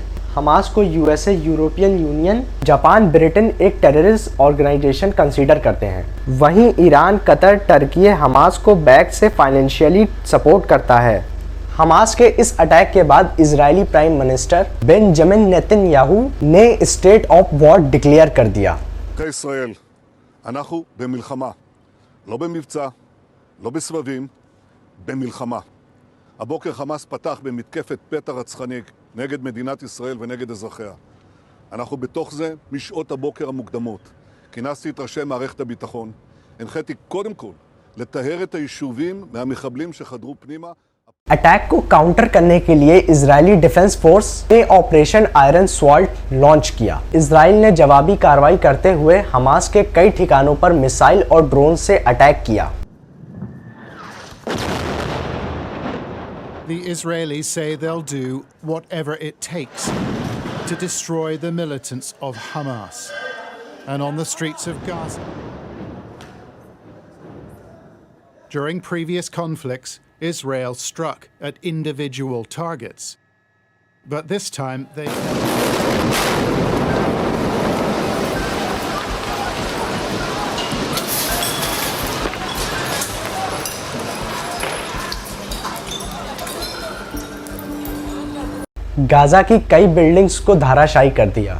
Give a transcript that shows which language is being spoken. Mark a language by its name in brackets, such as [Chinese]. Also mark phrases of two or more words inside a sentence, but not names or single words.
[Hindi] हमास को USA, यूरोपियन यूनियन, जापान, ब्रिटेन एक [English] terrorist organisation consider [Hindi] करते हैं। वहीं ईरान, कतर, टर्की हमास को बैक से [English] financially support [Hindi] करता है। हमास के इस अटैक के बाद इजरायली [English] prime minister [Hindi] बेंजामिन नेतन्याहू ने [English] state of war declare [Hindi] कर दिया। [Hebrew] ישראל, אנחנו במלחמה, לא במבצע, לא בסבבים, במלחמה. הבוקר חמאס פתח במתקפת פתע רצחני נגד מדינת ישראל ונגד אזרחיה. אנחנו בתוך זה משעות הבוקר המוקדמות. כינסתי את ראשי מערכת הביטחון. הנחיתי קודם כל לטהר את היישובים מהמחבלים שחדרו פנימה. [Hindi] अटैक को काउंटर करने के लिए इजरायली डिफेंस फोर्स ने ऑपरेशन आयरन स्वॉर्ड लॉन्च किया। इजराइल ने जवाबी कार्रवाई करते हुए हमास के कई ठिकानों पर मिसाइल और ड्रोन से अटैक किया। [English] The Israelis say they'll do whatever it takes to destroy the militants of Hamas and on the streets of Gaza. During previous conflicts, Israel struck at individual targets, but this time they [Hindi] गाज़ा की कई बिल्डिंग्स को धराशायी कर दिया।